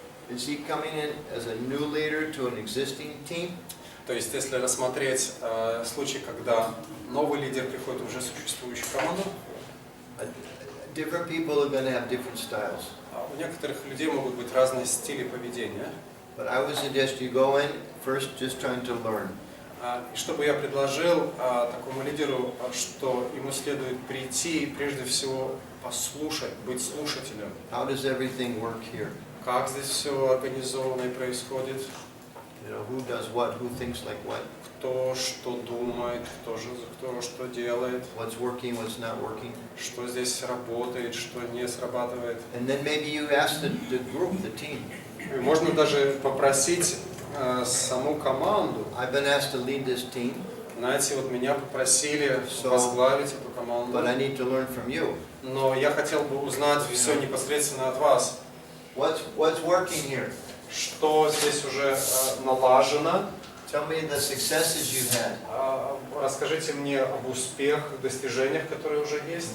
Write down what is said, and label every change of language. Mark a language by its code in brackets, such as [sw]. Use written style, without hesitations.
[en] Is he coming in as a new leader to an existing team? [ru] То есть, если рассмотреть случай, когда новый лидер приходит в уже существующую команду, [en] different people are going to have different styles. [ru] У некоторых людей могут быть разные стили поведения. [en] But I would suggest you go in first just trying to learn. [ru] И что бы я предложил такому лидеру, что ему следует прийти и прежде всего послушать, быть слушателем. [en] How does everything work here? [ru] Как здесь все организовано и происходит? [en] You know, who does what, who thinks like what? [ru] Кто что думает, кто что делает. [en] What's working, what's not working? [ru] Что здесь работает, что не срабатывает. [en] And then maybe you ask the group, the team. [ru] И можно даже попросить саму команду. [en] I've been asked to lead this team. [ru] Знаете, вот меня попросили возглавить эту команду. [en] But I need to learn from you. [ru] Но я хотел бы узнать все непосредственно от вас. [en] What's working here? [ru] Что здесь уже налажено? [en] Tell me the successes you've had. [ru] Расскажите мне об успехах, достижениях, которые уже есть.